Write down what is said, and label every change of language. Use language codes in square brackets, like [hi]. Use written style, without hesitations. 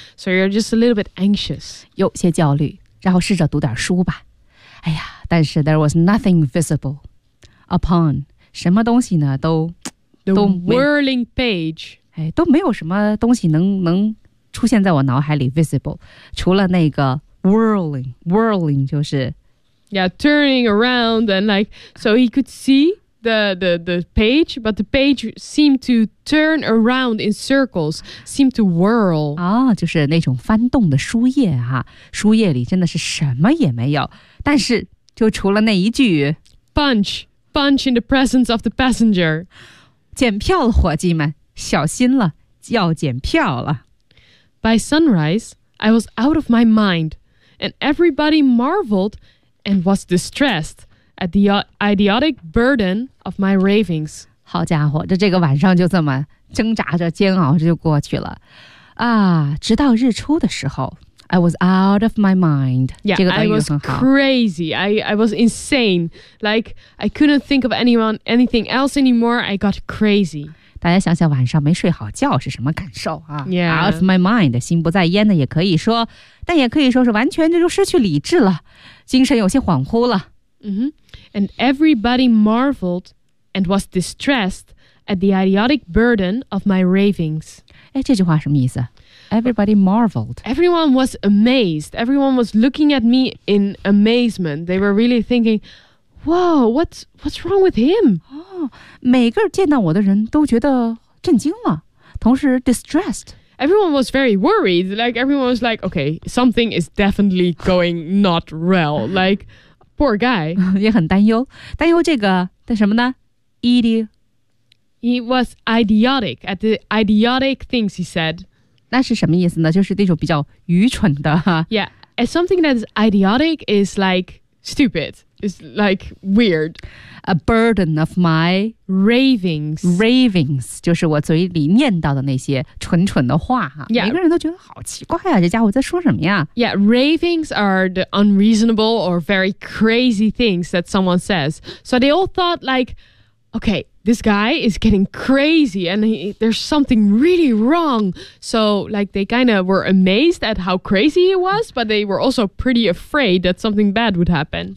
[en] So you're just a little bit anxious. [zh] 有些焦虑，然后试着读点书吧。哎呀，但是 [en] there was nothing visible upon [zh] 什么东西呢？都 [en] whirling page. [zh] 哎，都没有什么东西能出现在我脑海里 visible， 除了那个 whirling 就是 [en] yeah, turning around and like, so he could see. The page, but the page seemed to turn around in circles, seemed to whirl. [zh] 啊，就是那种翻动的书页啊，书页里真的是什么也没有，但是就除了那一句 [en] Punch in the presence of the passenger. [zh] 检票了，伙计们，小心了，要检票了。 [en] By sunrise, I was out of my mind, and everybody marveled and was distressed. At the idiotic burden of my ravings. [zh] 好家伙，这个晚上就这么挣扎着煎熬着就过去了。啊，直到日出的时候 [en] I was out of my mind. Yeah, [zh] 这个短语很好。 [en] I was crazy. I was insane. Like, I couldn't think of anything else anymore. I got crazy. [zh] 大家想想晚上没睡好觉是什么感受啊 [en] Yeah. Out of my mind, [zh] 心不在焉的也可以说，但也可以说是完全就失去理智了，精神有些恍惚了。 Mm-hmm. [en] And everybody marveled and was distressed at the idiotic burden of my ravings. [zh] 哎，这句话什么意思？ [en] Everybody marveled. Everyone was amazed. Everyone was looking at me in amazement. They were really thinking, whoa, what's wrong with him? [zh] 哦，每个见到我的人都觉得震惊了，同时 distressed. [en] Everyone was very worried. Like, everyone was like, okay, something is definitely going not well. Like, poor guy. [zh] 也很担忧。担忧这个的什么呢？ [en] He was idiotic. At the idiotic things he said. [zh] 那是什么意思呢？就是那种比较愚蠢的。 [en] Yeah. And something that is idiotic is like stupid. It's like weird. A burden of my ravings. Ravings. [zh] 就是我嘴里念叨的那些蠢蠢的话。 [en] Yeah. [zh] 每个人都觉得好奇怪啊，这家伙在说什么呀？ [en] Yeah, ravings are the unreasonable or very crazy things that someone says. So they all thought like, okay, this guy is getting crazy and there's something really wrong. So like they kind of were amazed at how crazy he was, but they were also pretty afraid that something bad would happen.